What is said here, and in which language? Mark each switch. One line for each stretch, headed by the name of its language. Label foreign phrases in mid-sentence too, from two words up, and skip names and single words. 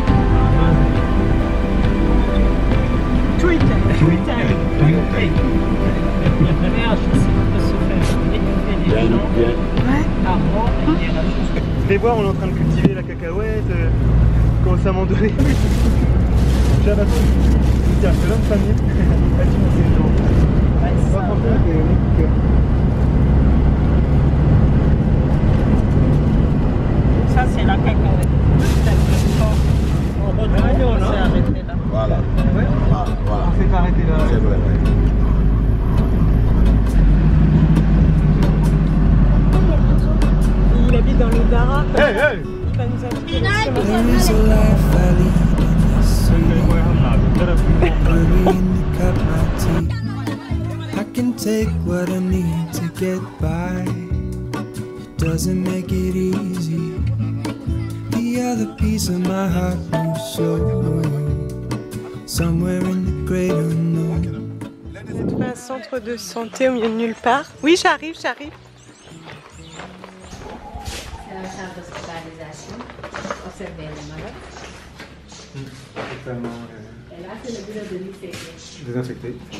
French: Tuy tay. Les voir, on est en train de cultiver la cacahuète, commence à m'en donner. J'adore. Tiens, c'est l'homme famille. Vas-y, mon séjour. Ça, c'est la cacahuète. On s'est arrêté là. Voilà. Ouais. Voilà. On s'est arrêté là. C'est vrai. Il habite dans le Dara. Hey, hey! Il va nous inviter dans ce
English: There's a life I lead in the sea. Worry in the cup of tea. I can take what I need to get by. It doesn't make it easy. The other piece of my heart moves slow, somewhere in the great unknown.
French: Vous êtes trouvé un centre de santé au milieu de nulle part. Oui, j'arrive. C'est la salle d'hospitalisation. Observez les malades. Et là, c'est le bureau de l'ICP. Désinfecté.